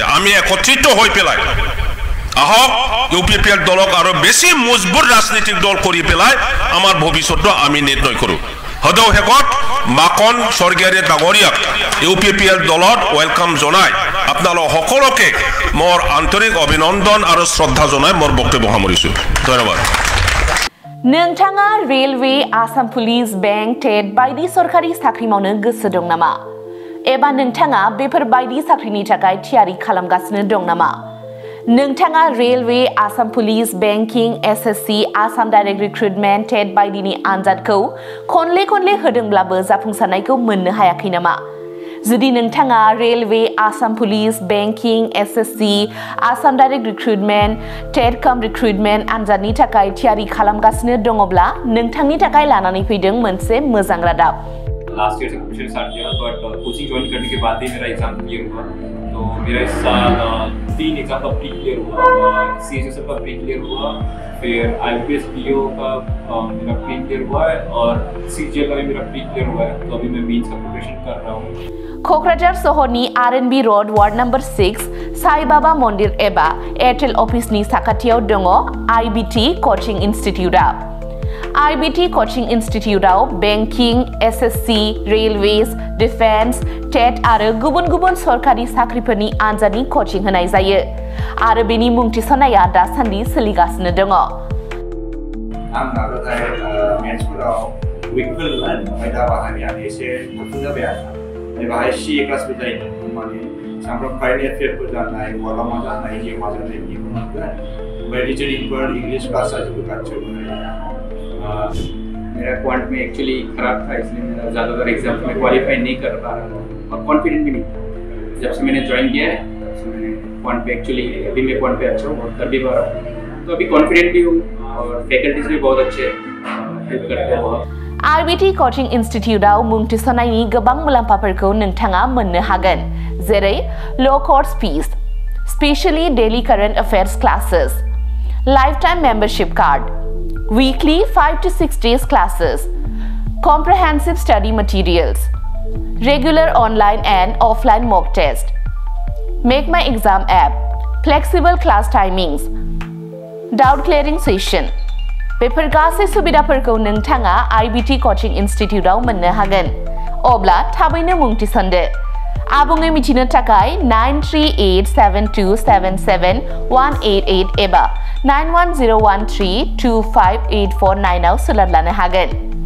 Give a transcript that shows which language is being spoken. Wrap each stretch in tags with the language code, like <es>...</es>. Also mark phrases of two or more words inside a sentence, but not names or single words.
<as>আমি একত্ৰিত হৈ পেলাই আহক UPPL দলক আৰু বেছি মজবুত ৰাজনৈতিক দল কৰি পেলাই আমাৰ ভৱিষ্যতটো আমি নিৰ্ণয় কৰো হদৌ হেকত মাকন স্বৰ্গীয়াৰী ডাঙৰীয়াক UPPL দলত ওয়েলকাম জনাই আপোনালোক সকলোকে মোৰ আন্তৰিক অভিনন্দন আৰু শ্ৰদ্ধা জনাই মোৰ বক্তব্য সামৰিছো ধন্যবাদ</as> <brx>नोंथाङा रेलवे आसाम पुलिस बेंक टेट बायदि सरकारि साख्रि मावनो गोसो दं नामा एबा नोंथाङा बेफोर बायदि साख्रिनि थाखाय थियारि खालामगासिनो दं नामा नोंथाङा रेलवे आसाम पुलिस बेंकिं SSC आसाम</brx> <en>direct recruitment</en> <brx>टेट बायदिनि आनजादखौ खनले होदोंब्लाबो जाफुंसारनायखौ मोननो हायाखै नामा जुदि नोंथाङा रेलवे आसाम पुलिस बेंकिं SSC आसाम</brx> <en>direct recruitment</en> <brx>टेट कम रिक्रुटमेन्ट आनजादनि थाखाय थियारि खालामगासिनो दङब्ला नोंथांनि थाखाय लानानै फैदों मोनसे मोजां रादाब</brx> <en>last year</en> <hi>से</hi> <en>coaching start</en> <hi>किया बट</hi> <en>coaching join</en> <hi>करने के बाद ही मेरा</hi> <en>exam clear</en> <hi>हुआ तो मेरा इस साल 3 एग्जाम का</hi> <en>pre clear</en> <hi>हुआ CHSL का</hi> <en>pre clear</en> <hi>हुआ फिर IPS PO का मेरा</hi> <en>pre clear</en> <hi>हुआ है और CGL का भी मेरा</hi> <en>pre clear</en> <hi>हुआ है तो अभी मैं मेंस का प्रिपरेशन कर रहा हूँ</hi> <brx>क'क्राझार सहरनि RNB रोड वार्ड नम्बर 6 साई बाबा मन्दिर एबा एयारटेल अफिसनि साखाथियाव दङ IBT कोचिंग इन्स्टिट्यूटआ IBT कोचिंग इन्स्टिट्यूटआव बेंकिं SSC</brx> <en>railways defence</en> <brx>टेट आरो गुबुन सरकारि साख्रिफोरनि आनजादनि कोचिं होनाय जायो आरो बेनि मुं थिसननाया दासान्दि सोलिगासिनो दङ आं नाजानाय मेथ्सफोराव उइकफोरमोन ओमफ्राय दा बाहायनाया एसे थाबसिन जाबाय आरो बाहाय CA क्लासबो जायो माने सामफ्राम</brx> <en>current affairs</en> <brx>जानाय माब्लाबा जानाय जिउमा जानाय बिदिखौ मोनगोन ओमफ्राय रिजनिंफोर</brx> <en>English class</en> <brx>जाजोबो गासैबो</brx> <hi>मेरा क्वांट में एक्चुअली खराब था इसलिए मेरा ज़्यादातर एग्जाम में क्वालिफाई नहीं कर पा रहा था और कॉन्फिडेंट भी नहीं था जब से मैंने ज्वाइन किया है तब से मैंने क्वांट पे एक्चुअली अभी मैं क्वांट पे अच्छा हूँ और कर भी पा रहा हूँ तो अभी कॉन्फिडेंट भी हूँ और फैकल्टीज भी बहुत अच्छे हेल्प करते हैं बहुत</hi> <brx>IBT कोचिंग इन्स्टिट्यूटआव मुं थिसननायनि गोबां मुलाम्फाफोरखौ नोंथाङा मोननो हागोन जेरै</brx> <en>low course fees specially daily current affairs classes lifetime membership card weekly 5 to 6 days classes comprehensive study materials regular online and offline mock test make my exam app flexible class timings doubt clearing session</en> <brx>बेफोर गासै सुबिदाफोरखौ नोंथाङा IBT कोचिंग इन्स्टिट्यूटआव मोननो हागोन अब्ला थाबैनो मुं थिसनदो आबुङै मिथिनो थाखाय 9387277188 एबा 9101325849 आव सोलोंनो हागोन</brx>